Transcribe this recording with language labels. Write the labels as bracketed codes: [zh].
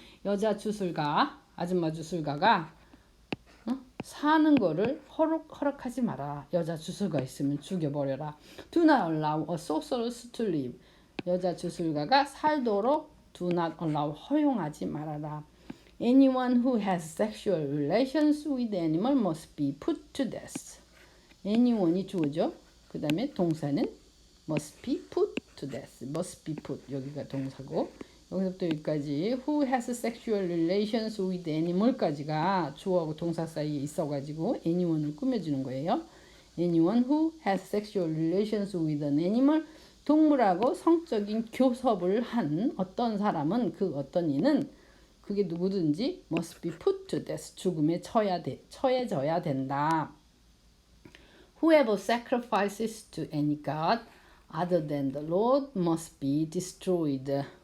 [ko] 여자 주술가, 아줌마 주술가가 사는 거를 허락하지 마라. 여자 주술가 있으면 죽여버려라. [en] Do not allow a sorceress to live. [ko] 여자 주술가가 살도록 [en] do not allow [ko] 허용하지 말아라. [en] Anyone who has sexual relations with animal must be put to death. [ko] anyone이 주어죠. 그 다음에 동사는 [en] must be put to death. must be put [ko] 여기가 동사고 여기서부터 여기까지 [en] who has sexual relations with animal까지가 [ko] 주어하고 동사 사이에 있어가지고 anyone을 꾸며주는 거예요. [en] anyone who has sexual relations with an animal [ko] 동물하고 성적인 교섭을 한 어떤 사람은 그 어떤 이는 그게 누구든지 [en] must be put to death [ko] 죽음에 처해져야 된다. [en] Whoever sacrifices to any god other than the Lord must be destroyed.